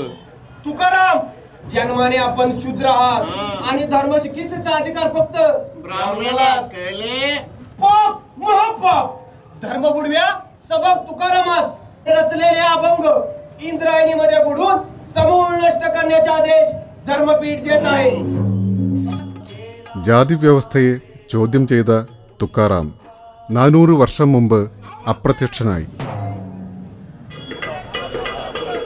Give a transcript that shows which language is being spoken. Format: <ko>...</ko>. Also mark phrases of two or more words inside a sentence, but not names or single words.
<mr>तुकाराम, जन्माने आपण शूद्र आहात आणि धर्म चिकित्सेचा अधिकार फक्त ब्राह्मणाला केले. पाप, महापाप. धर्म बुडव्या सबब तुकारामास रचलेले अभंग इंद्रायणीमध्ये बुडून समूळ नष्ट करण्याचे आदेश धर्मपीठ देत आहे.</mr> <ml>ജാതി വ്യവസ്ഥയെ ചോദ്യം ചെയ്ത തുക്കാറാം 400 വർഷം മുമ്പ് അപ്രത്യക്ഷനായി.</ml>